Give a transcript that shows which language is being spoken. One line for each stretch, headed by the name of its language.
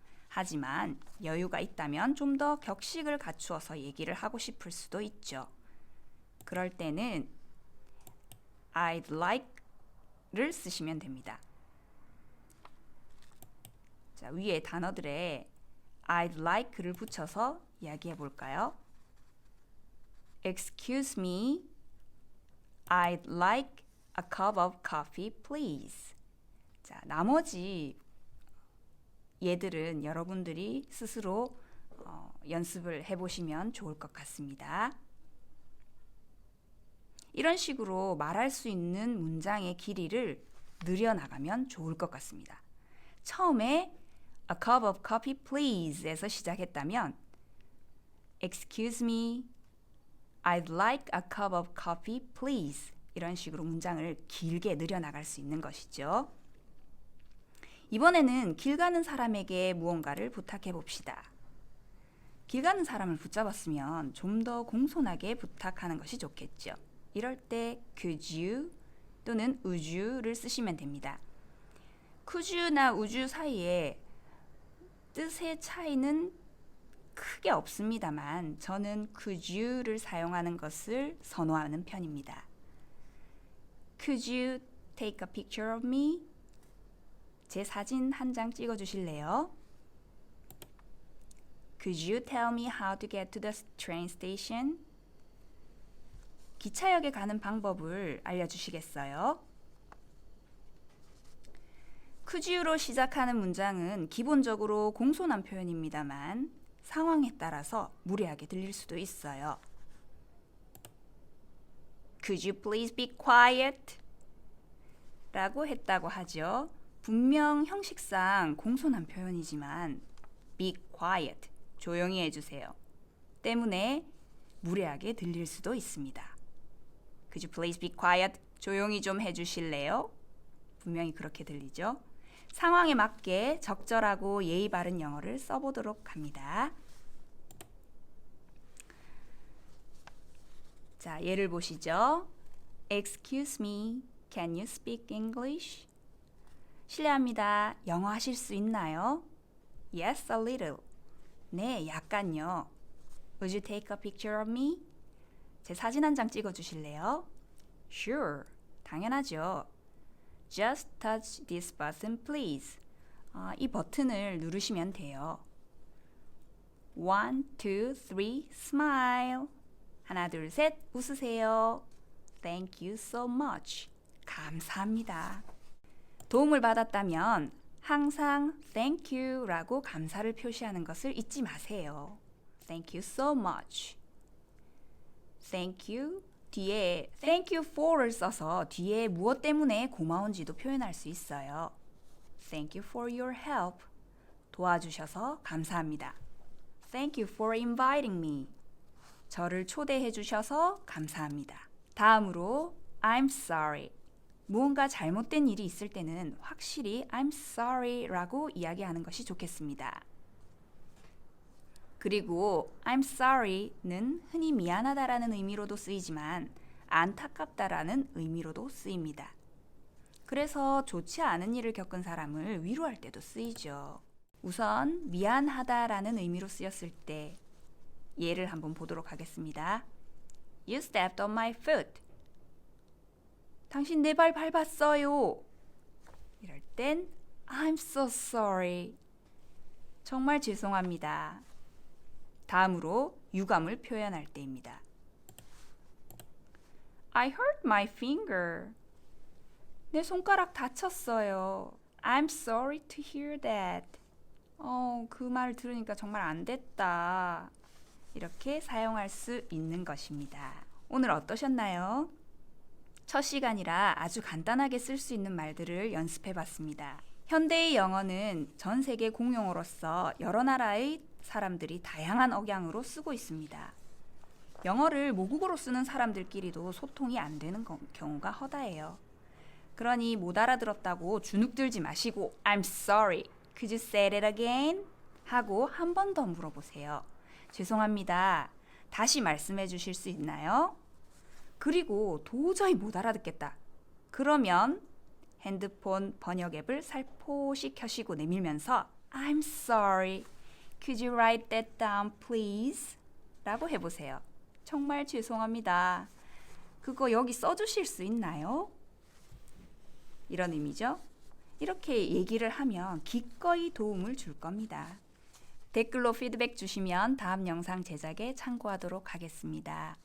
Korean: 하지만 여유가 있다면 좀 더 격식을 갖추어서 얘기를 하고 싶을 수도 있죠. 그럴 때는 I'd like를 쓰시면 됩니다. 자, 위에 단어들에 I'd like를 붙여서 이야기해 볼까요?
English: Excuse me, I'd like a cup of coffee, please.
Korean: 자, 나머지 얘들은 여러분들이 스스로 연습을 해보시면 좋을 것 같습니다. 이런 식으로 말할 수 있는 문장의 길이를 늘려나가면 좋을 것 같습니다. 처음에
English: A cup of coffee, please
Korean: 에서 시작했다면
English: Excuse me, I'd like a cup of coffee, please
Korean: 이런 식으로 문장을 길게 늘려나갈 수 있는 것이죠. 이번에는 길 가는 사람에게 무언가를 부탁해 봅시다. 길 가는 사람을 붙잡았으면 좀 더 공손하게 부탁하는 것이 좋겠죠. 이럴 때 could you 또는 would you를 쓰시면 됩니다. could you나 would you 사이에 뜻의 차이는 크게 없습니다만 저는 could you를 사용하는 것을 선호하는 편입니다.
English: Could you take a picture of me?
Korean: 제 사진 한 장 찍어 주실래요?
English: Could you tell me how to get to the train station?
Korean: 기차역에 가는 방법을 알려주시겠어요? Could you로 시작하는 문장은 기본적으로 공손한 표현입니다만 상황에 따라서 무례하게 들릴 수도 있어요.
English: Could you please be quiet?
Korean: 라고 했다고 하죠. 분명 형식상 공손한 표현이지만
English: be quiet,
Korean: 조용히 해주세요. 때문에 무례하게 들릴 수도 있습니다.
English: Could you please be quiet?
Korean: 조용히 좀 해주실래요? 분명히 그렇게 들리죠. 상황에 맞게 적절하고 예의 바른 영어를 써보도록 합니다. 자, 예를 보시죠.
English: Excuse me, can you speak English?
Korean: 실례합니다. 영어 하실 수 있나요?
English: Yes, a little.
Korean: 네, 약간요.
English: Would you take a picture of me?
Korean: 제 사진 한 장 찍어 주실래요? Sure, 당연하죠.
English: Just touch this button, please.
Korean: 이 버튼을 누르시면 돼요.
English: 1, 2, 3, smile.
Korean: 하나, 둘, 셋, 웃으세요.
English: Thank you so much.
Korean: 감사합니다. 도움을 받았다면 항상 thank you라고 감사를 표시하는 것을 잊지 마세요.
English: Thank you so much.
Korean: Thank you 뒤에 thank you for를 써서 뒤에 무엇 때문에 고마운지도 표현할 수 있어요.
English: Thank you for your help.
Korean: 도와주셔서 감사합니다.
English: Thank you for inviting me.
Korean: 저를 초대해 주셔서 감사합니다. 다음으로 I'm sorry. 무언가 잘못된 일이 있을 때는 확실히 I'm sorry 라고 이야기하는 것이 좋겠습니다. 그리고 I'm sorry는 흔히 미안하다라는 의미로도 쓰이지만 안타깝다라는 의미로도 쓰입니다. 그래서 좋지 않은 일을 겪은 사람을 위로할 때도 쓰이죠. 우선 미안하다라는 의미로 쓰였을 때 예를 한번 보도록 하겠습니다.
English: You stepped on my foot.
Korean: 당신 내 발 밟았어요. 이럴 땐
English: I'm so sorry.
Korean: 정말 죄송합니다. 다음으로 유감을 표현할 때입니다.
English: I hurt my finger.
Korean: 내 손가락 다쳤어요.
English: I'm sorry to hear that.
Korean: 그 말 들으니까 정말 안 됐다. 이렇게 사용할 수 있는 것입니다. 오늘 어떠셨나요? 첫 시간이라 아주 간단하게 쓸 수 있는 말들을 연습해 봤습니다. 현대의 영어는 전 세계 공용어로서 여러 나라의 사람들이 다양한 억양으로 쓰고 있습니다. 영어를 모국어로 쓰는 사람들끼리도 소통이 안 되는 경우가 허다해요. 그러니 못 알아들었다고 주눅들지 마시고
English: I'm sorry, could you say it again?
Korean: 하고 한 번 더 물어보세요. 죄송합니다. 다시 말씀해 주실 수 있나요? 그리고 도저히 못 알아듣겠다. 그러면 핸드폰 번역 앱을 살포시 켜시고 내밀면서
English: I'm sorry, could you write that down please?
Korean: 라고 해보세요. 정말 죄송합니다. 그거 여기 써주실 수 있나요? 이런 의미죠. 이렇게 얘기를 하면 기꺼이 도움을 줄 겁니다. 댓글로 피드백 주시면 다음 영상 제작에 참고하도록 하겠습니다.